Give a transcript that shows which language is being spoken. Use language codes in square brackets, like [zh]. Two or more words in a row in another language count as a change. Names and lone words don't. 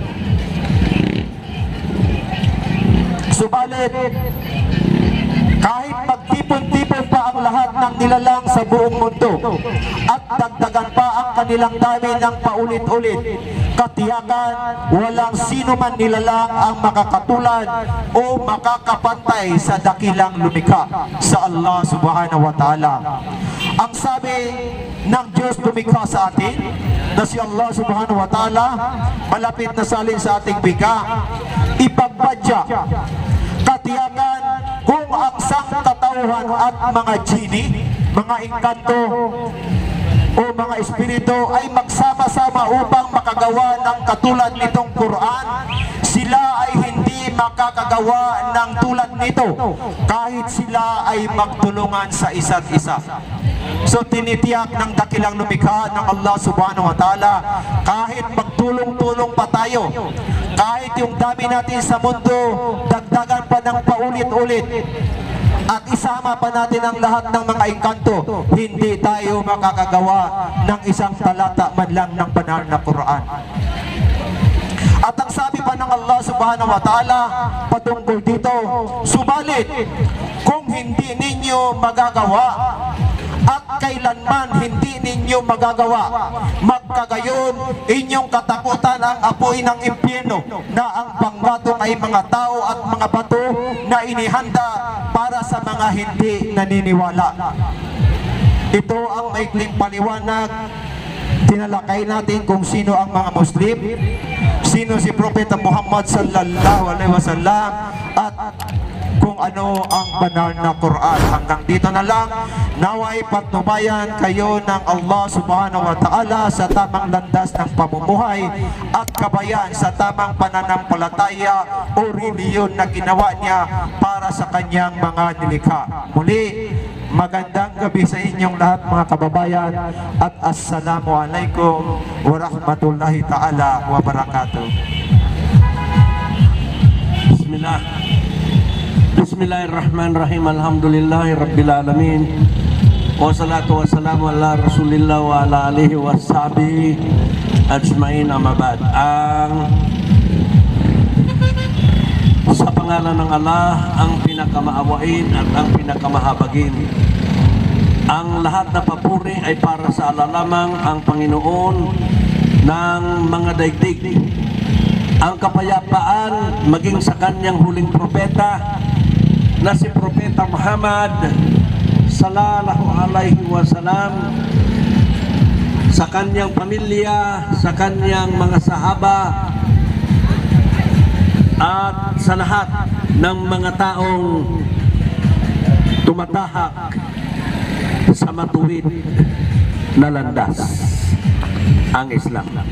[tl] Subalit, kahit magtipon-tipon pa ang lahat ng nilalang sa buong mundo at dagdagan pa ang kanilang dami ng paulit-ulit, katiyakan walang sino man nilalang ang makakatulad o makakapantay sa dakilang lumikha, sa Allah [ar] سبحانه وتعالى. [tl] Ang sabi ng Diyos lumikha sa atin na si Allah [ar] سبحانه وتعالى, [tl] malapit na salin sa ating bika, ipagbadya, katiyakan kung ang sangkatauhan at mga jini, mga engkanto o mga espiritu ay magsama-sama upang makagawa ng katulad nitong Quran, sila ay hindi makakagawa ng tulad nito kahit sila ay magtulungan sa isa't isa. So tinitiyak ng dakilang lumikha ng Allah [ar] سبحانه وتعالى, [tl] kahit magtulong-tulong pa tayo, kahit yung dami natin sa mundo dagdagan pa ng paulit-ulit at isama pa natin ang lahat ng mga engkanto, hindi tayo makakagawa ng isang talata man lang ng banal na Quran. At ang sabi pa ng Allah [ar] سبحانه وتعالى [tl] patungkol dito, subalit kung hindi ninyo magagawa at kailanman hindi ninyo magagawa. Magkagayon, inyong katakutan ang apoy ng impyerno, na ang panggatong ay mga tao at mga bato na inihanda para sa mga hindi naniniwala. Ito ang maikling paliwanag. Tinalakay natin kung sino ang mga Muslim, sino si Propeta Muhammad [ar] صلى الله عليه وسلم, [tl] at kung ano ang banal na Quran. Hanggang dito na lang. Naway patnubayan kayo ng Allah [ar] سبحانه وتعالى [tl] sa tamang landas ng pamumuhay at kabayan sa tamang pananampalataya o reliyon na ginawa niya para sa kanyang mga nilikha. Muli, magandang gabi sa inyong lahat mga kababayan, at [ar] السلام عليكم ورحمة الله تعالى وبركاته. بسم الله. بسم الله الرحمن الرحيم. الحمد لله رب العالمين. والصلاة والسلام على رسول الله وعلى آله وصحبه أجمعين، أما بعد. [tl] Sa pangalan ng Allah, ang pinakamaawain at ang pinakamahabagin. Ang lahat na papuri ay para sa Allah lamang, ang Panginoon ng mga daigdig. Ang kapayapaan maging sa kanyang huling propeta na si Propeta Muhammad [ar] صلى الله عليه وسلم, [tl] sa kanyang pamilya, sa kanyang mga sahaba, at sa lahat ng mga taong tumatahak sa matuwid na landas, ang Islam.